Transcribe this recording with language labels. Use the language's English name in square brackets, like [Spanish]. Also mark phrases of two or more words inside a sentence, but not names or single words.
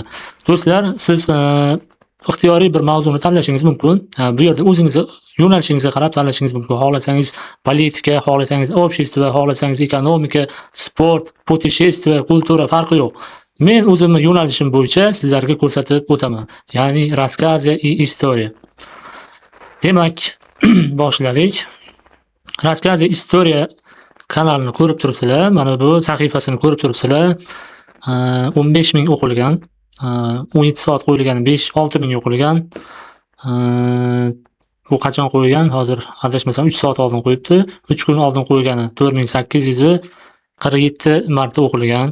[Uzbek] Do'stlar, siz ixtiyoriy bir mavzuni tanlashingiz mumkin. Bu yerda o'zingizni yo'nalishingizga qarab tanlashingiz mumkin. Xohlasangiz politika, xohlasangiz общество, xohlasangiz ekonomika, sport, путешествие, kultura farqi yo'q. Men o'zimni yo'nalishim bo'yicha sizlarga ko'rsatib o'taman. [Russian] Ya'ni рассказы и история. [Uzbek] Demak, boshladik. Рассказы история kanalini ko'rib turibsizlar. Mana bu sahifasini ko'rib turibsizlar. 15 ming o'qilgan, 17 soat qo'yilgan, 5-6 ming o'qilgan. Bu qachon qo'ygan? Hozir adashmasam 3 soat oldin qo'yibdi. 3 kun oldin qo'ygani 4847 marta o'qilgan.